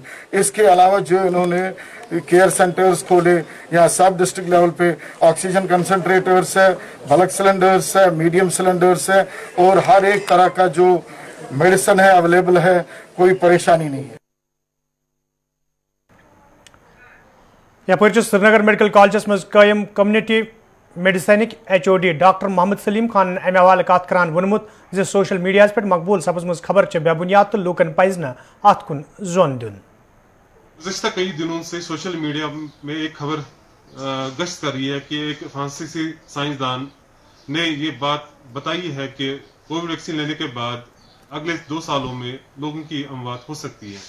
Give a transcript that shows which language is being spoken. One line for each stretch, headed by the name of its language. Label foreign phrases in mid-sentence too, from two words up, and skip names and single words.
Hindi: इसके अलावा जो इन्होंने
English: care centers
Hindi: खोले या
English: sub district level
Hindi: पे
English: oxygen concentrators
Hindi: है,
English: bulk cylinders
Hindi: है,
English: medium cylinders
Hindi: है और हर एक तरह का जो मेडिसिन है अवेलेबल है, कोई परेशानी नहीं है।
Kashmiri: यपर श्रीनगर मेडिकल कॉलेज मज कायम कम्युनिटी मेडिसिनिक HOD डॉक्टर मोहम्मद सलीम खान अमे हवाले कत करान वोनमुत जो
English: social media
Kashmiri: पे मकबूल सपजम खबर बेबुनियाद तो लूकन पज न अत कुन जोन दिन।
Hindi: गुज़श्ता कई दिनों से
English: social media
Hindi: में एक खबर गश्त कर रही है कि एक फ्रांसीसी साइंसदान ने ये बात बताई है कि
English: Covid vaccine
Hindi: लेने के बाद अगले 2 सालों में लोगों की अमवात हो सकती है।